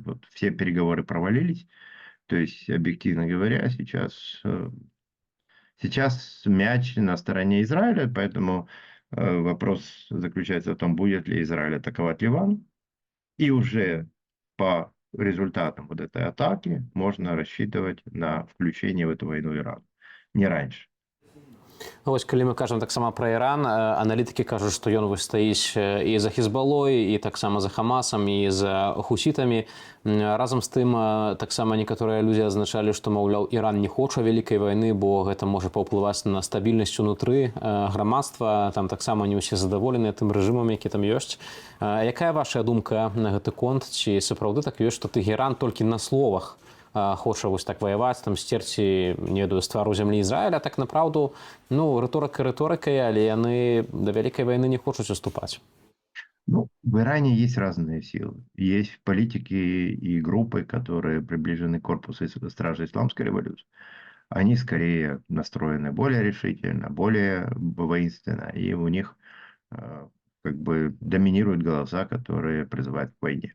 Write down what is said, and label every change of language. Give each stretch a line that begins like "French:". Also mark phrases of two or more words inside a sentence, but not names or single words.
Russian: Вот все переговоры провалились, то есть, объективно говоря, сейчас мяч на стороне Израиля, поэтому вопрос заключается в том, будет ли Израиль атаковать Ливан. И уже по результатам вот этой атаки можно рассчитывать на включение в эту войну Ирана. Не раньше.
Belarusian: Вось калі мы кажам таксама пра Іран, аналітыкі кажуць, што ён вось стаіць і за Хізбалой, і таксама за Хамасам, і за хусітамі. Разам з тым, таксама некаторыя людзі азначалі, што, маўляў, Іран не хоча вялікай вайны, бо гэта можа паўплываць на стабільнасць унутры грамадства. Там таксама не ўсе задаволеныя тым рэжымам, які там ёсць. Якая ваша думка на гэты конт? Ці сапраўды так ёсць, што Тэгеран толькі на словах хоча вось так ваяваць, там сцерці, не ведаю, з твару зямлі Ізраіля, так направду, ну, рыторыка рыторыкай, але яны да вялікай вайны не хочуць уступаць.
Russian: Ну, в Иране есть разные силы. Есть политики и группы, которые приближены к корпусу стражей исламской революции. Они скорее настроены более решительно, более воинственно, и у них как бы доминируют голоса, которые призывают к войне.